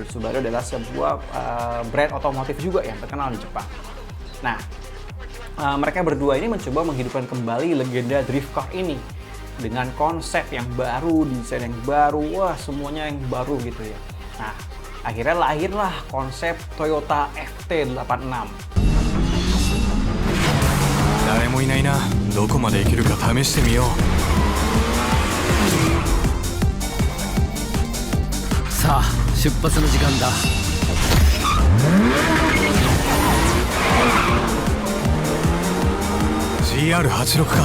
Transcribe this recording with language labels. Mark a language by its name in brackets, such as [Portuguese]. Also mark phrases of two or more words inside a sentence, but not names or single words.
[Indonesian] Subaru adalah sebuah brand otomotif juga yang terkenal di Jepang. Nah, mereka berdua ini mencoba menghidupkan kembali legenda drift car ini dengan konsep yang baru, desain yang baru, wah semuanya yang baru gitu ya. Nah, akhirnya lahirlah konsep Toyota FT86. [Japanese] 誰もいないな。どこまで行けるか試してみよう。さあ出発の時間だ。 GR86 か。